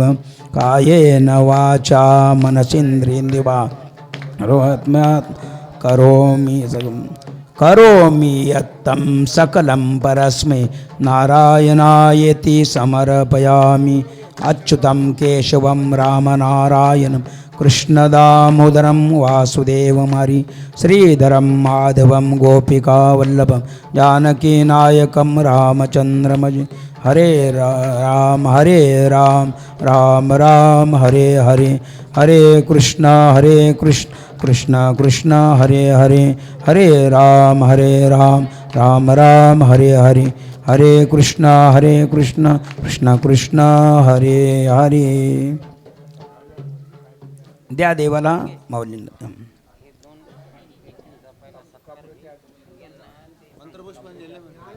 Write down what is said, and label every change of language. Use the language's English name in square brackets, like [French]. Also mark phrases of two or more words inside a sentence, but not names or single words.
[Sanskrit] कायेन वाचा मनसीन्द्रियर्वा रोहात्म्यात् करोमि यत्तं सकलं परस्मै नारायणायेति समर्पयामि. अच्युतं केशवं रामनारायणं कृष्णदामोदरं वासुदेवं हरि श्रीधरं माधवं गोपिकावल्लभं जानकीनायकं रामचन्द्रमजि. हरे राम राम राम हरे हरे. हरे कृष्ण कृष्ण कृष्ण हरे हरे. हरे राम राम राम हरे हरे. हरे कृष्ण कृष्ण कृष्ण हरे हरे. [Marathi] द्या देवाला माऊलींना.